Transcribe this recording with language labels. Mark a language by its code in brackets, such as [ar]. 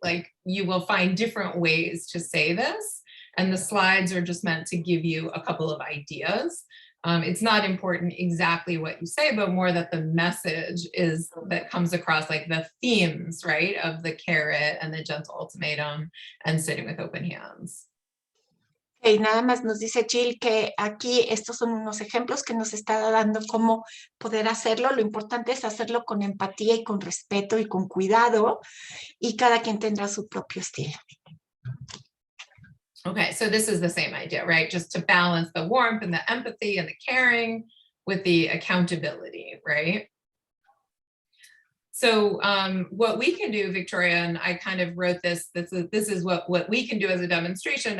[en] Like you will find different ways to say this, and the slides are just meant to give you a couple of ideas. It's not important exactly what you say, but more that the message is that comes across, like the themes, right, of the carrot and the gentle ultimatum and sitting with open hands. [es] Y nada más nos dice Jill que aquí estos son unos ejemplos que nos está dando cómo poder hacerlo. Lo importante es hacerlo con empatía y con respeto y con cuidado, y cada quien tendrá su propio estilo. [en] Okay, so this is the same idea, right? Just to balance the warmth and the empathy and the caring with the accountability, right? So what we can do, Victoria, and I kind of wrote this is what we can do as a demonstration.